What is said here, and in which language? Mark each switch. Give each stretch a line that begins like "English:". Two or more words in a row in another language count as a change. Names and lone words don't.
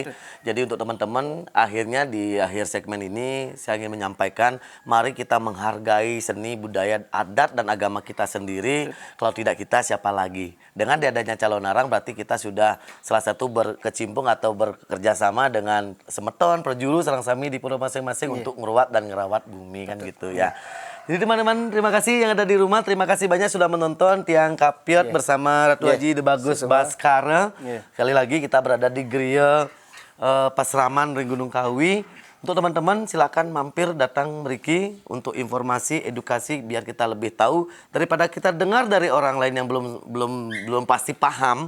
Indonesian: Jadi untuk teman-teman, akhirnya di akhir segmen ini saya ingin menyampaikan, mari kita menghargai seni, budaya, adat dan agama kita sendiri. Kalau tidak kita siapa lagi? Dengan adanya calon arang berarti kita sudah salah satu berkecimpung atau bekerja sama dengan semeton, perjuru, sarang sami di pura masing-masing untuk merawat dan ngerawat bumi kan gitu ya. Jadi teman-teman, terima kasih yang ada di rumah, terima kasih banyak sudah menonton Tiang Kapiot bersama Ratu Haji De Bagus Baskara. Sekali lagi kita berada di Geria Pasraman Ring Gunung Kawi. Untuk teman-teman silakan mampir datang meriki untuk informasi, edukasi biar kita lebih tahu daripada kita dengar dari orang lain yang belum pasti paham.